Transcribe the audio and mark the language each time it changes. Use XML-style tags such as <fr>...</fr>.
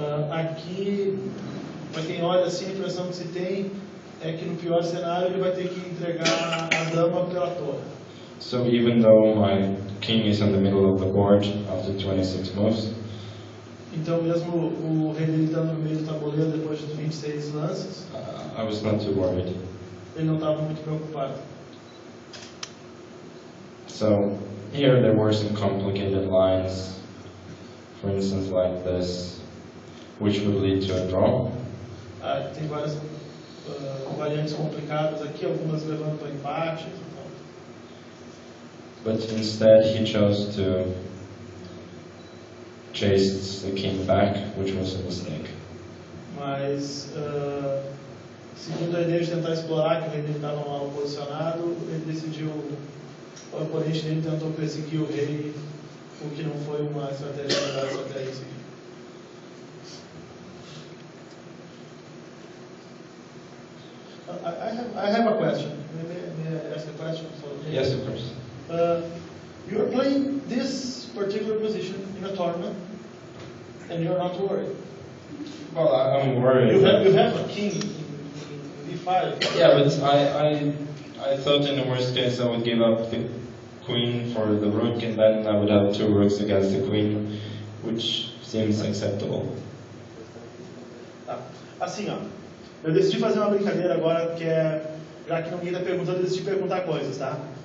<pt>Aqui, para quem olha assim, a impressão que se tem é que no pior cenário ele vai ter que entregar a dama pela torre.</pt> <en>So even though my king is in the middle of the board after 26 moves,</en> <pt>então mesmo o rei dele estando no meio do tabuleiro depois de 26 lances,</pt> <en>I was not too worried.</en> <pt>Ele não estava muito preocupado.</pt> <en>So here there were some complicated lines, for instance like this, which would lead to a draw.</en> <pt>Tem várias variantes complicadas aqui, algumas levando para empate.</pt> <en>But instead he chose to chase the king back, which was a mistake.</en> <pt>Mas, segundo a ideia de tentar explorar que o rei dele estava mal posicionado, ele decidiu, o oponente dele tentou perseguir o rei, o que não foi uma estratégia melhor estratégia a seguir.</pt> <en>I have a question. May I ask a question? Yes, of course. You are playing this particular position in a tournament, and you are not worried. Well, I'm worried. You have a king in d5. Yeah, but I thought in the worst case I would give up the queen for the rook, and then I would have two rooks against the queen, which seems acceptable.</en> <pt>Assim, ó. Eu decidi fazer uma brincadeira agora, que é, já que ninguém está perguntando, eu decidi perguntar coisas, tá?</pt>